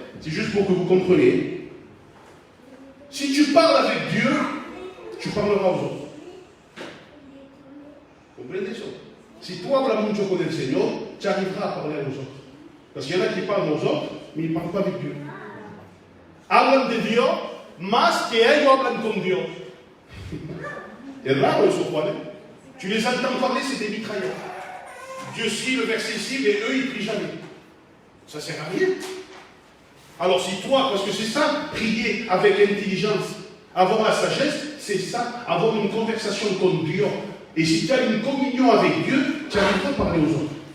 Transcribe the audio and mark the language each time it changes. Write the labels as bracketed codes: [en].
[fr] C'est juste pour que vous compreniez. Si tu parles avec Dieu, tu parleras aux autres. Comprenez ça? Si toi [es] hablas mucho con el Señor, [fr] tu arriveras à parler aux autres. Parce qu'il y en a qui parlent aux autres, mais ils ne parlent pas avec Dieu. [es] Hablan de Dios más que ellos hablan con Dios. [fr] C'est rare eso, Juan. Tu les entends parler, c'est des mitrailleurs. Dieu suit le verset cible et eux, ils ne prient jamais. Ça ne sert à rien. Alors si toi, parce que c'est ça, prier avec intelligence, avoir la sagesse, c'est ça, avoir une conversation con Dieu. Et si tu as une communion avec Dieu, tu arriveras à parler aux autres.